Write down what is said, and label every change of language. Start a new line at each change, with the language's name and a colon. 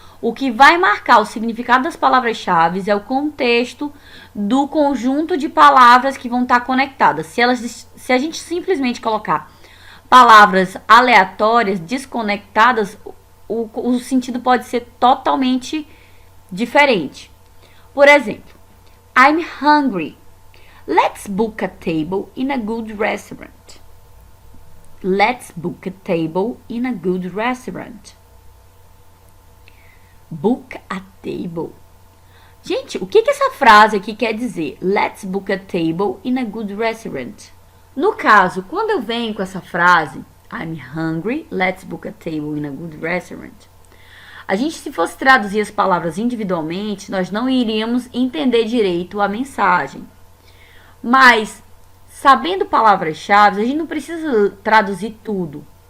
Portuguese: O que vai marcar o significado das palavras-chave é o contexto do conjunto de palavras que vão estar conectadas. Se a gente simplesmente colocar palavras aleatórias, desconectadas, o sentido pode ser totalmente diferente. Por exemplo,
English: I'm hungry. Let's book a table in a good restaurant. Let's book a table in a good restaurant. Book a table.
Portuguese: Gente, o que essa frase aqui quer dizer?
English: Let's book a table in a good restaurant.
Portuguese: No caso, quando eu venho com essa frase,
English: I'm hungry, let's book a table in a good restaurant,
Portuguese: a gente, se fosse traduzir as palavras individualmente, nós não iríamos entender direito a mensagem. Mas, sabendo palavras-chave, a gente não precisa traduzir tudo.